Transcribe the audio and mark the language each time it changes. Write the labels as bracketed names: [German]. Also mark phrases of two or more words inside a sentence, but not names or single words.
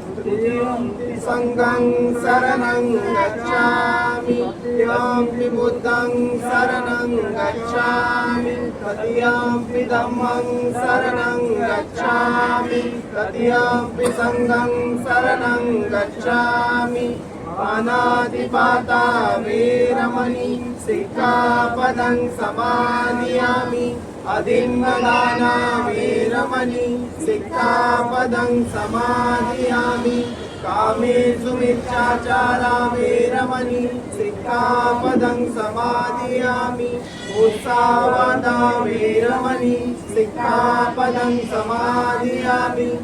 [Pali] संघं शरणं गच्छामि तृतीयंपि बुद्धं शरणं गच्छामि तृतीयंपि धम्मं शरणं गच्छामि तृतीयंपि संघं शरणं गच्छामि पानातिपाता वीरमणि सिक्खापदं समादियामि अधिन्नदाना वीरमणि सिक्खापदं समादियामि कामेषु मिथ्याचारा वीरमणि सिक्खापदं समादियामि मुसावादा वीरमणि सिक्खापदं समादियामि